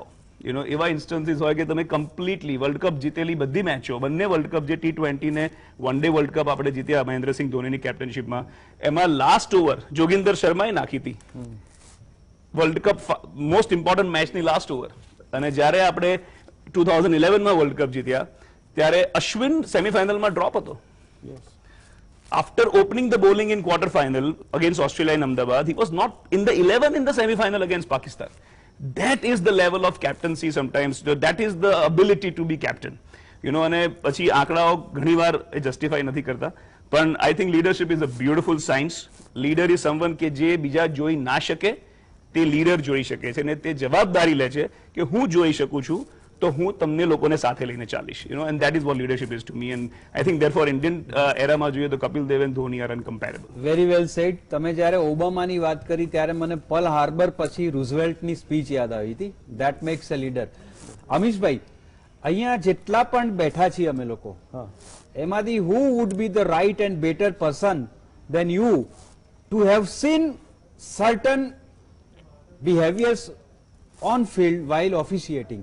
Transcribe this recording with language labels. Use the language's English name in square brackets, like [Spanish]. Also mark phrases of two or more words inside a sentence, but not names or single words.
[English] you know, [Gujarati] એવા ઇન્સ્ટન્સીસ હોય કે તમે કમ્પ્લીટલી વર્લ્ડ કપ જીતેલી બધી મેચો, બંને વર્લ્ડ કપ જે T20 ને વન ડે વર્લ્ડ કપ આપણે જીત્યા મહેન્દ્રસિંહ ધોનીની કેપ્ટનશિપમાં, એમાં [English] last over [Gujarati] જોગિંદર શર્માએ નાખી હતી વર્લ્ડ કપ [English] most important [Gujarati] મેચની [English] last over. [Gujarati] અને જ્યારે આપણે 2011માં વર્લ્ડ કપ જીત્યા ત્યારે અશ્વિન સેમીફાઇનલમાં ડ્રોપ હતો. [English] After opening the bowling in quarter final against Australia in Ahmedabad, he was not in the 11 in the semi-final against Pakistan. That is the level of captaincy sometimes. That is the ability to be captain. You know, [Gujarati] અને પછી આંકડાઓ ઘણીવાર એ જસ્ટિફાઈ નથી કરતા, પણ [English] I think leadership is a beautiful science. Leader is someone [Gujarati] કે જે બીજા જોઈ ના શકે તે લીડર જોઈ શકે છે અને તે જવાબદારી લે છે કે હું જોઈ શકું છું તો હું તમને લોકોને સાથે લઈને ચાલીશ. [English] You know, and that is what leadership is to me. And I think therefore Indian [Gujarati] એરામાં જોઈએ તો [English] કપિલ દેવ and ધોની are incomparable. very well said. [Gujarati] તમે જ્યારે ઓબામાની વાત કરી ત્યારે મને પર્લ હાર્બર પછી રૂઝવેલ્ટની સ્પીચ યાદ આવી હતી. [English] that makes a leader. અમીશભાઈ, [Gujarati] અહીંયા જેટલા પણ બેઠા છીએ અમે લોકો, એમાંથી [English] who would be the right and better person than you to have seen certain behaviours on field while officiating?